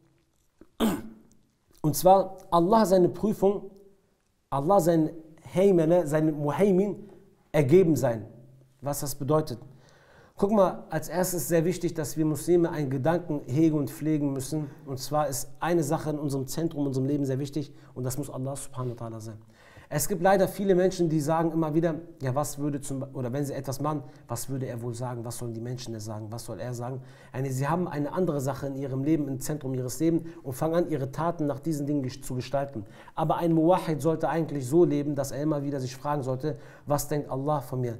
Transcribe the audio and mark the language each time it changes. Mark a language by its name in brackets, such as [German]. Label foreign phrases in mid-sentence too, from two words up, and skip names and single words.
[German] Und zwar Allah seine Prüfung, Allah sein Heimene, seine Muhaimin ergeben sein. Was das bedeutet. Guck mal, als erstes sehr wichtig, dass wir Muslime einen Gedanken hegen und pflegen müssen. Und zwar ist eine Sache in unserem Zentrum, in unserem Leben sehr wichtig und das muss Allah [Arabic] سبحانه وتعالى [German] sein. Es gibt leider viele Menschen, die sagen immer wieder, ja, was würde oder wenn sie etwas machen, was würde er wohl sagen, was sollen die Menschen sagen, was soll er sagen? Sie haben eine andere Sache in ihrem Leben, im Zentrum ihres Lebens und fangen an, ihre Taten nach diesen Dingen zu gestalten. Aber ein Muwahhid sollte eigentlich so leben, dass er immer wieder sich fragen sollte, was denkt Allah von mir?